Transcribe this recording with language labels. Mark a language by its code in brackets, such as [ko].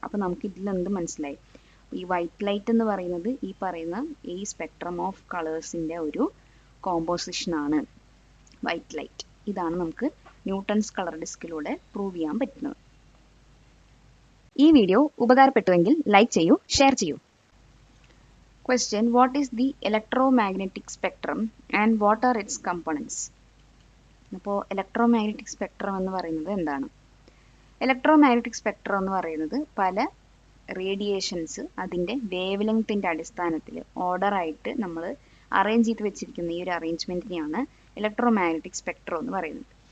[ml] അപ്പോൾ നമുക്ക് ഇതിൽ എന്ത് മനസ്സിലായി? ഈ വൈറ്റ് ലൈറ്റ് എന്ന് പറയുന്നത് ഈ പറയുന്ന ഈ സ്പെക്ട്രം ഓഫ് കളേഴ്സിൻ്റെ ഒരു കോമ്പോസിഷനാണ് വൈറ്റ് ലൈറ്റ്. ഇതാണ് നമുക്ക് ന്യൂട്ടൺസ് കളർ ഡിസ്കിലൂടെ പ്രൂവ് ചെയ്യാൻ പറ്റുന്നത്. ഈ വീഡിയോ ഉപകാരപ്പെട്ടുവെങ്കിൽ ലൈക്ക് ചെയ്യൂ, ഷെയർ ചെയ്യൂ. [en] Question: What is the electromagnetic spectrum and what are its components? [ml] അപ്പോൾ ഇലക്ട്രോമാഗ്നറ്റിക് സ്പെക്ട്രം എന്ന് പറയുന്നത് എന്താണ്? ഇലക്ട്രോമാഗ്നറ്റിക് സ്പെക്ട്രം എന്ന് പറയുന്നത് പല റേഡിയേഷൻസ് അതിൻ്റെ വേവ് ലെങ്ത്തിൻ്റെ അടിസ്ഥാനത്തിൽ ഓർഡറായിട്ട് നമ്മൾ അറേഞ്ച് ചെയ്ത് വെച്ചിരിക്കുന്ന ഈ ഒരു അറേഞ്ച്മെൻറ്റിനെയാണ് ഇലക്ട്രോമാഗ്നറ്റിക് സ്പെക്ട്രം എന്ന് പറയുന്നത്.